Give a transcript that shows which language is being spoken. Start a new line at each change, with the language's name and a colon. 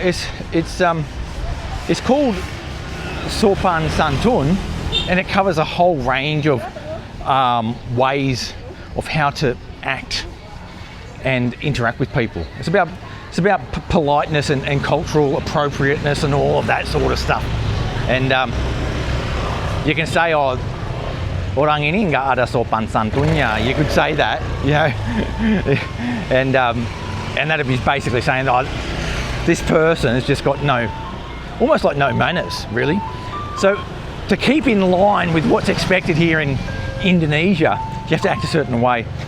English: It's called sopan santun, and it covers a whole range of ways of how to act and interact with people. It's about politeness and cultural appropriateness and all of that sort of stuff. And you can say, oh,
Indonesian: orang ini nggak ada sopan santunnya.
English: You could say that, you know, and that'd be basically saying, oh, this person has just got almost like no manners, really. So to keep in line with what's expected here in Indonesia, you have to act a certain way.